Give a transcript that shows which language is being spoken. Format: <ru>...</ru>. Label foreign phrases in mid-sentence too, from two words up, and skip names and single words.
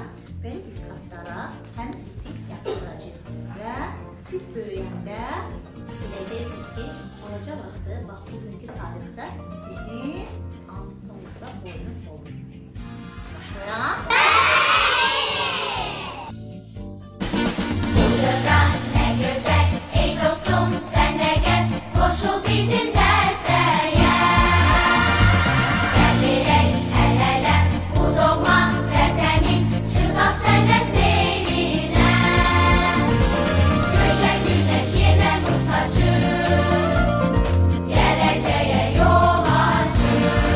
<az>Belə bir kartlara həm ip yaptıracaq və siz böyüyəndə biləcəksiniz ki, olaca vaxtı, bax bugünkü tarixdə sizin hansı uzunluqda boyunuz olur. Başlayaq.</az> <tr>Burada ne güzel, ey dostum sen de gel, koşul bizim desteğe. Gel direk el ele, bu doğma vatanın, çıkak senle seyrine. Gölge güneş yine nur saçır, geleceğe yol açır.</tr>